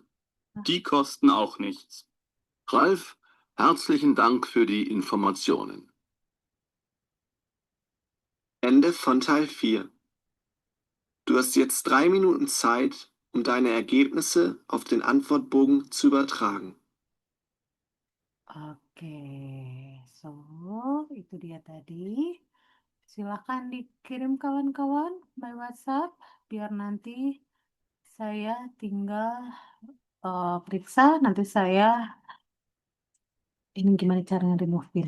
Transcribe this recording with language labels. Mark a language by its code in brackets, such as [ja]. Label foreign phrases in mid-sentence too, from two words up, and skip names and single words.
[de] Die kosten auch nichts. Ralf, herzlichen Dank für die Informationen. Ende von Teil 4. Du hast jetzt 3 Minuten Zeit, um deine Ergebnisse auf den Antwortbogen zu übertragen. [id] Oke, so itu dia tadi. Silakan dikirim kawan-kawan by WhatsApp biar nanti saya tinggal periksa, nanti saya ini gimana caranya remove pin.